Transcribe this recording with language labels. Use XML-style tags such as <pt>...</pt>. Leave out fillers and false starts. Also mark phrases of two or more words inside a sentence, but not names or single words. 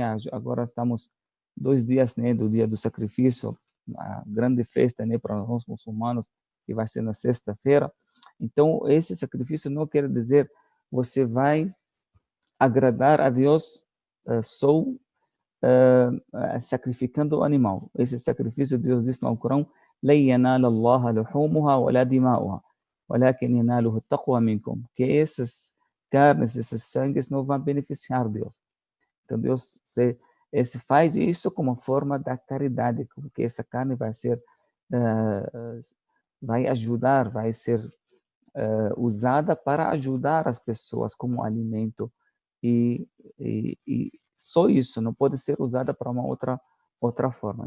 <pt>Agora estamos 2 dias, né, do dia do sacrifício, a grande festa, né, para nós muçulmanos, que vai ser na sexta-feira. Então, esse sacrifício não quer dizer você vai agradar a Deus só sacrificando o animal. Esse sacrifício, Deus diz no Alcorão:</pt> <ar>لن ينال الله لحومها ولا دماؤها ولكن يناله التقوى منكم.</ar> <pt>Que essas carnes, esses sangues não vão beneficiar Deus. Então Deus se faz isso como forma da caridade, porque essa carne vai ser, vai ajudar, vai ser usada para ajudar as pessoas como alimento e só isso, não pode ser usada para uma outra forma.</pt>